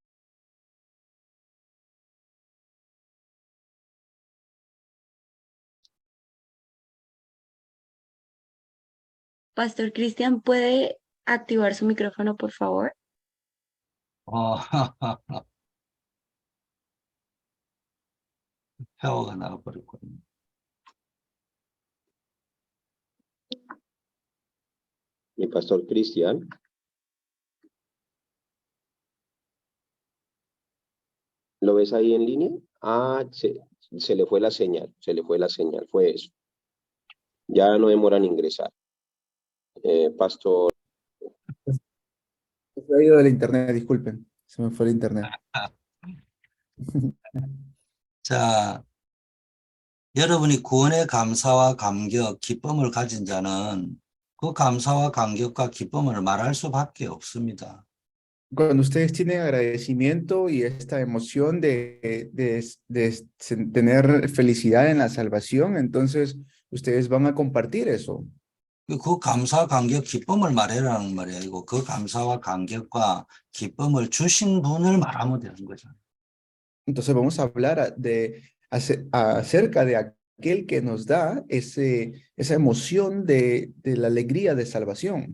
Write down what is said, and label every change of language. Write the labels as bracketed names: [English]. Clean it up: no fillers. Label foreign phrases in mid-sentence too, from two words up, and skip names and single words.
[Spanish] Pastor Cristian, ¿puede activar su micrófono, por favor? [Korean] 폐허가 나와버렸거든요. [Spanish] Mi pastor Cristian. ¿Lo ves ahí en línea? Ah, se le fue la señal, fue eso. Ya no demoran en ingresar. Pastor. Se ha ido del internet, disculpen. Se me fue el internet. [Korean] 자, 여러분이 구원의 감사와 감격, 기쁨을 가진 자는 그 감사와 감격과 기쁨을 말할 수밖에 없습니다. [Spanish] Cuando ustedes tienen agradecimiento y esta emoción de tener felicidad en la salvación, entonces ustedes van a compartir eso. [Korean] 그 감사, 감격, 기쁨을 말해라는 말이 아니고 그 감사와 감격과 기쁨을 주신 분을 말하면 되는 거죠. [Spanish] Entonces vamos a hablar acerca de aquel que nos da esa emoción de la alegría de salvación.